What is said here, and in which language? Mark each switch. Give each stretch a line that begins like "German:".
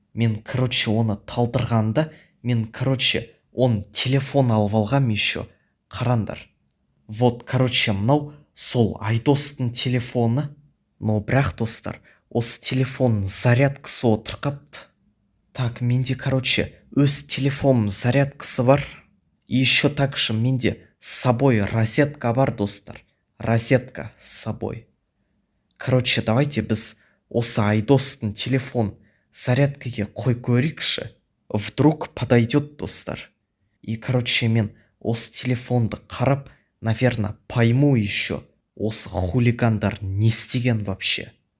Kazakh: Мен, короче, оны талдырғанда, мен, короче, он телефон алып алғам еще. Қарандар. Вот, короче, мынау сол Айдостың телефоны. Но бірақ, достар, осы телефонның зарядкасы отыр қапты. Так, менде, короче, өз телефоным зарядкасы бар.
Russian: И еще также
Kazakh: менде с собой розетка бар, достар.
Russian: Розетка с собой.
Kazakh: Короче,
Russian: давайте
Kazakh: біз осы Айдостың телефон зарядкаге қой көрейікші.
Russian: Вдруг подойдет,
Kazakh: достар. И, короче, мен осы телефонды қарап,
Russian: наверное, пойму еще,
Kazakh: осы хулигандар не істеген вообще.